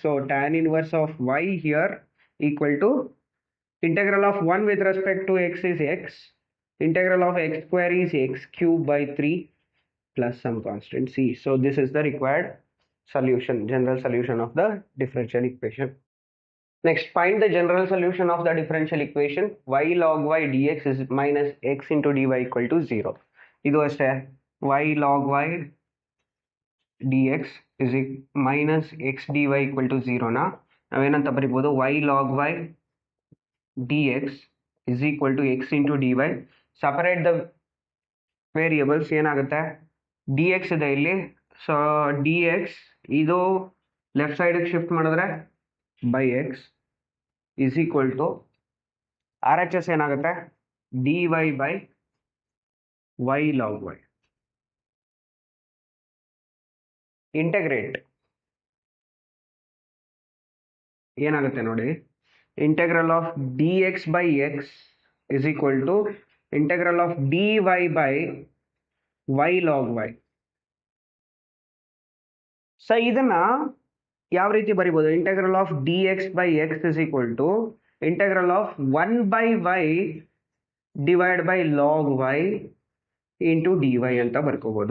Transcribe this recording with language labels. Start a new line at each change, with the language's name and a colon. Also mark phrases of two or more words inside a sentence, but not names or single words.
English: So tan inverse of y here equal to integral of 1 with respect to x is x. Integral of x square is x cube by 3 plus some constant c. So this is the required solution, general solution of the differential equation. Next, find the general solution of the differential equation y log y dx is minus x into dy equal to 0.
Kannada: ಇದು ಅಷ್ಟೇ,
English: y log y dx is minus x dy equal to 0
Kannada: ನ ನಾವೇನಂತ ಬರಿಬೋದು,
English: y log y dx is equal to x into dy. Separate the variables,
Kannada: ಏನಾಗುತ್ತೆ, dx ಇದೆ ಇಲ್ಲಿ.
English: ಸೊ dx ಇದು left side shift ಮಾಡಿದ್ರೆ by x is equal to RHS ಏನಾಗುತ್ತೆ, dy by y log y. Integrate
Kannada: ಏನಾಗುತ್ತೆ ನೋಡಿ,
English: integral of d x by x is equal to integral of d y by y log y. ಸೊ
Kannada: ಇದನ್ನ ಯಾವ ರೀತಿ ಬರಿಬೋದು,
English: integral of d x by x is equal to integral of 1 by y divide by log y into d y
Kannada: ಅಂತ ಬರ್ಕೋಬೋದು.